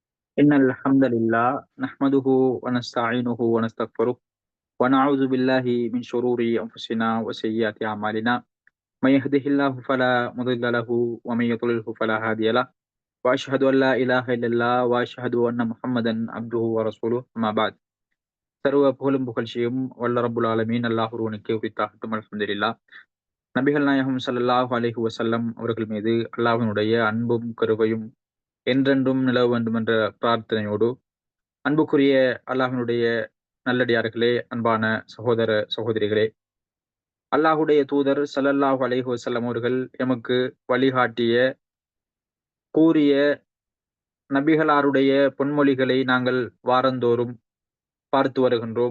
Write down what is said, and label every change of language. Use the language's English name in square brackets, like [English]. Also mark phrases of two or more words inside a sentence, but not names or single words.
[Arabic] إن الحمد لله نحمده ونستعينه ونستغفره ونعوذ بالله من شرور أنفسنا وسيئات أعمالنا من يهده الله فلا مضل له ومن يضلله فلا هادي له وأشهد أن لا إله إلا الله وأشهد أن محمدا عبده ورسوله أما بعد. [Tamil] சர்வ புகழும் புகழ்ச்சியும் வல்ல [Arabic] رب العالمين [Tamil] அல்லாஹ் ஒருவனுக்கே உரித்தாகட்டும். அல்ஹம்துலில்லாஹ். நபிகள் நாயகம் [Arabic] صلى الله عليه وسلم [Tamil] அவர்கள் மீது அல்லாஹ்வினுடைய அன்பும் கருவையும் என்றென்றும் நிலவ வேண்டும் என்ற பிரார்த்தனையோடு, அன்புக்குரிய அல்லாஹ்வினுடைய நல்லடியார்களே, அன்பான சகோதர சகோதரிகளே, அல்லாஹுடைய தூதர் [Arabic] صلى الله عليه وسلم [Tamil] அவர்கள் எமக்கு வழிகாட்டிய கூறிய நபிகளாருடைய பொன்மொழிகளை நாங்கள் வாரந்தோறும் பார்த்து வருகின்றோம்.